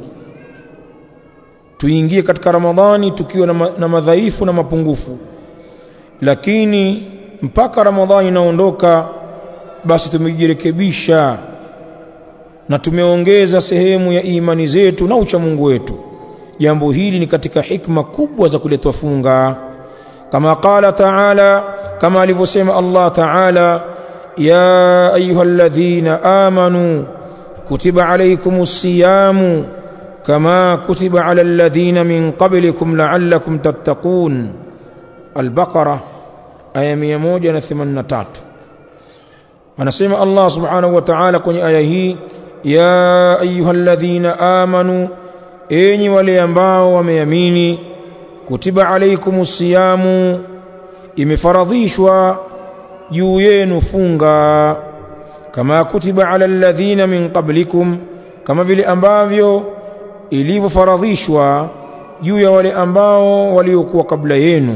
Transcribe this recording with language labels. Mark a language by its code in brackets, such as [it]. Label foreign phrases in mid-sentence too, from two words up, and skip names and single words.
[sw] Tuingie katika Ramadhani tukiwa na madhaifu na mapungufu, lakini mpaka Ramadhani inaondoka basi tumejirekebisha na tumeongeza sehemu ya imani zetu na ucha Mungu wetu. Jambo hili ni katika hikma kubwa za kuletwa funga, kama [ar] قال تعالى, [sw] kama alivyosema [ar] الله تعالى, يا أيها الذين آمنوا كتب عليكم الصيام كما كتب على الذين من قبلكم لعلكم تتقون. [sw] Al-Baqara aya 183. Anasema Allah [ar] سبحانه وتعالى [sw] kwenye aya hii, [ar] يا أيها الذين آمنوا, [sw] enyi wale ambao wameamini, [ar] كتب عليكم الصيام, [sw] imefaradhishwa juu yenu funga, [ar] كما كتب على الذين من قبلكم, [sw] kama vile ambavyo ilivyofaradhishwa juu ya wale ambao waliokuwa kabla yenu.